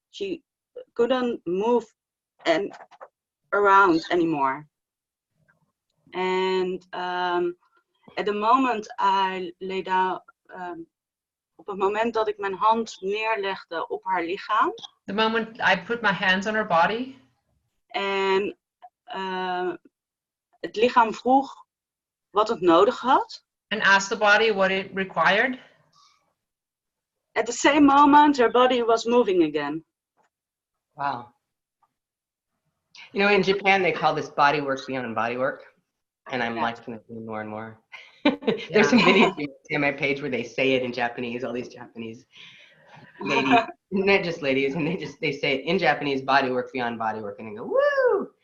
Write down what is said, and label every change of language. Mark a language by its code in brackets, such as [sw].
[en] She couldn't move around anymore. And at the moment I lay down, [nl] op het moment dat ik mijn hand neerlegde op haar lichaam. [en] The moment I put my hands on her body. [nl] En het lichaam vroeg wat het nodig had. [en] And asked the body what it required. At the same moment, her body was moving again. Wow. You know, in Japan, they call this body work beyond body work. And I'm liking it more and more. There's some videos on my page where they say it in Japanese, all these Japanese ladies, not just ladies, and they say it in Japanese, body work beyond body work, and they go, woo!